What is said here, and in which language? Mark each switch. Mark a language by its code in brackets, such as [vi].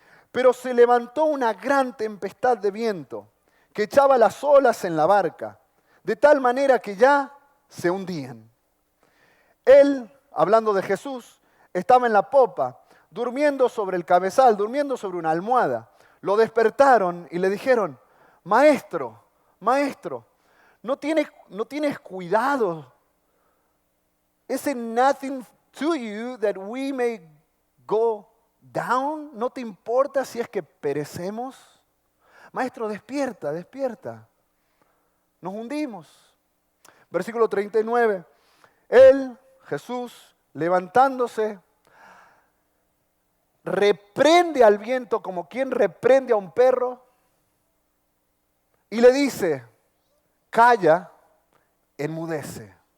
[es] Pero se levantó una gran tempestad de viento que echaba las olas en la barca, de tal manera que ya se hundían. Él, hablando de Jesús, estaba en la popa, durmiendo sobre el cabezal, durmiendo sobre una almohada. Lo despertaron y le dijeron, maestro, maestro, ¿no tienes cuidado? [en] Is it nothing to you that we may go down? [es] ¿No te importa si es que perecemos? Maestro, despierta, despierta. Nos hundimos. Versículo 39. Él, Jesús, levantándose, reprende al viento como quien reprende a un perro y le dice, calla, enmudece.